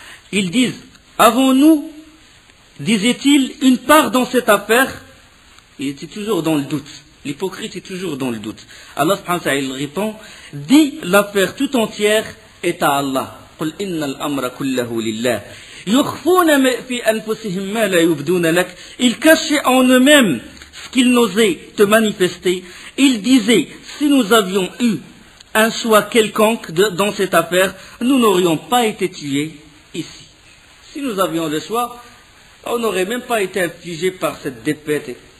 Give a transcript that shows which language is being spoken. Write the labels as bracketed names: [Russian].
[French] Ils disent, avons-nous, disait-il, une part dans cette affaire? Il était toujours dans le doute. L'hypocrite est toujours dans le doute. Allah subhanahu wa ta'ala il répond, dit l'affaire tout entière est à Allah. [Arabic] قل إن الأمر كله لله. يخفون في أنفسهم ما لا يبدون لك. [French] Ils cachaient en eux-mêmes ce qu'ils n'osaient te manifester. Ils disaient, si nous avions eu un choix quelconque dans cette affaire, nous n'aurions pas été tués ici. Si nous avions le choix, on n'aurait même pas été affligés par cette défaite.